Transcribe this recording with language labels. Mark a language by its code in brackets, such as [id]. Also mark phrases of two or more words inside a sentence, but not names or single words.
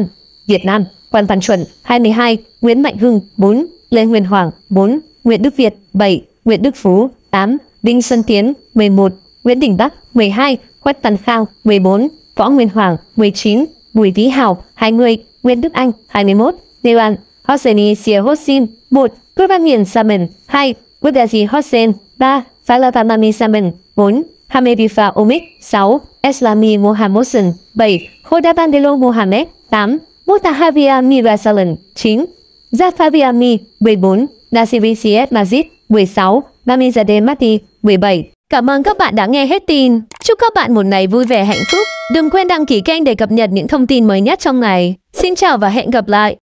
[vi] Việt Nam: Quang Văn Chuẩn 22, Nguyễn Mạnh Hưng 4, Lê Nguyên Hoàng 4, Nguyễn Đức Việt 7, Nguyễn Đức Phú 8, Đinh Xuân Tiến 11, Nguyễn Đình Bắc 12, Quách Tấn Khang 14, Võ Nguyên Hoàng 19, Bùi Vĩ Hào 20, Nguyễn Đức Anh 21, Dewan Hosseini Sia Hossein 1, Kurban Hiền Salman 2, Gudazi Hossein 3, Falavamami Salman 4, Hamedifa Omid 6, Eslami Mohammodan 7, Khodabandelo Mohamed 8, Motahavia Mirasalan 9, Jafaviami 14, Nasiri Siet Majid 16, Mamizadeh Mahdi 17. Cảm ơn các bạn đã nghe hết tin. Chúc các bạn một ngày vui vẻ hạnh phúc. Đừng quên đăng ký kênh để cập nhật những thông tin mới nhất trong ngày. Xin chào và hẹn gặp lại.